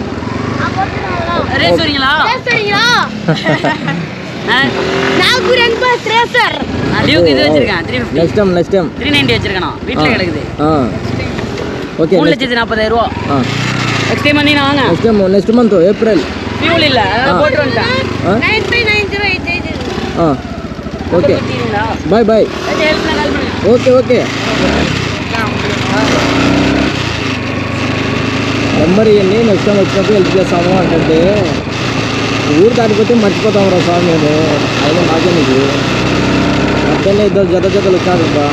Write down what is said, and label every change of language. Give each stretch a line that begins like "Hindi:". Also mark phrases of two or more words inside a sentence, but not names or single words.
Tamil: ரேஸ் வரீங்களா? நாகூர் யங் பாய்ஸ் ரேசர். நான் டியூக் இது வச்சிருக்கேன் 350.
English: next time
Tamil: 390 வச்சிருக்கேன். வீட்ல கிடக்குது.
Telugu: ఓకే
Tamil: 3,40,000 ரூபாய்.
English: next time
Tamil: பண்ணி வாங்க.
English: next month April.
Tamil: ஃபியூல் இல்ல, போட்டு வந்துட்டேன். 959088.
English: okay bye bye.
Tamil: ஹெல்ப் பண்ணுங்க.
English: okay okay.
Telugu: నెంబర్ ఇవ్వండి,
English: next time
Telugu: వచ్చినప్పుడు హెల్ప్ చేస్తాము అంటే ఊరు దాటిపోతే మర్చిపోతాము రా సార్ మేము. అయినా నాకే నీకు మధ్యలో ఇద్దరు జతలు వచ్చారు బా.